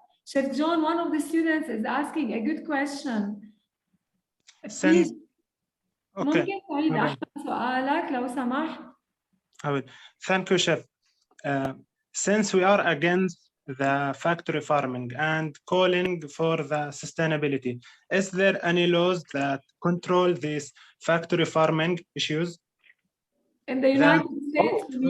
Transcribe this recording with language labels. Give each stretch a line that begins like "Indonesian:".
English: Chef John, one of the students is asking a good question. Please,
Arabic: ممكن تعيد أحمد سؤالك لو سمحت?
English: I will. Thank you, Chef. Since we are against the factory farming and calling for the sustainability, is there any laws that control these factory farming issues? In the United States,